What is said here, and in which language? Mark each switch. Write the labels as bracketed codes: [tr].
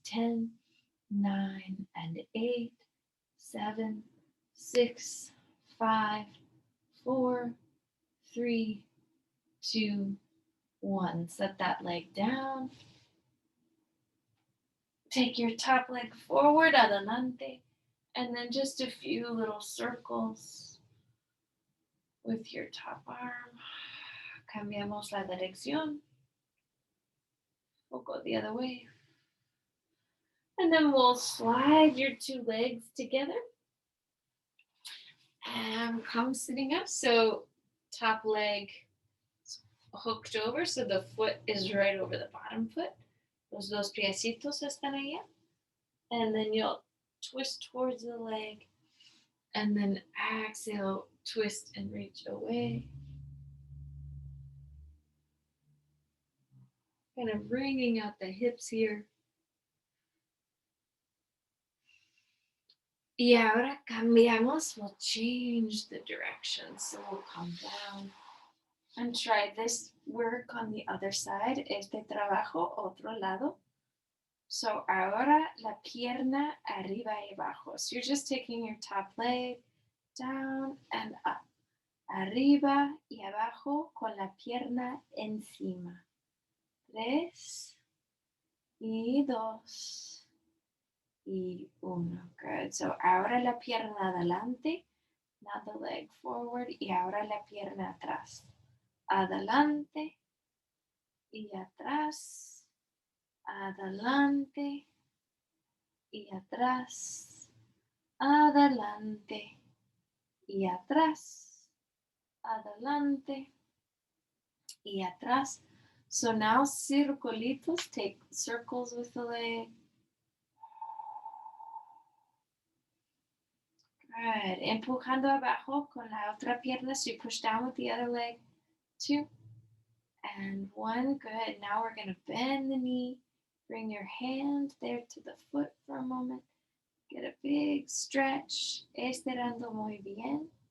[en] 10, 9, and 8, 7, 6, 5, 4, 3, 2, 1. Set that leg down. Take your top leg forward, adelante, and then just a few little circles with your top arm. [es] Cambiamos la dirección. [en] We'll go the other way. And then we'll slide your 2 legs together and come sitting up. So top leg hooked over, so the foot is right over the bottom foot. [es] Los dos piecitos están allá. [en] And then you'll twist towards the leg. And then exhale, twist and reach away. Kind of bringing out the hips here. [es] Y ahora cambiamos. [en] We'll change the direction. So we'll come down and try this work on the other side. [es] Este trabajo, otro lado. So ahora la pierna arriba y abajo. [en] So you're just taking your top leg down and up. [es] Arriba y abajo con la pierna encima. 3 y 2 y 1. Good. So ahora la pierna adelante. [en] Now the leg forward. [es] Y ahora la pierna atrás. Adelante y atrás. Adelante y atrás. Adelante y atrás. Adelante y atrás. [en] So now circulitos, take circles with the leg. Good. [es] Empujando abajo con la otra pierna. [en] So you push down with the other leg. 2 and 1. Good. Now we're going to bend the knee. Bring your hand there to the foot for a moment. Get a big stretch. [es] Estirando muy bien.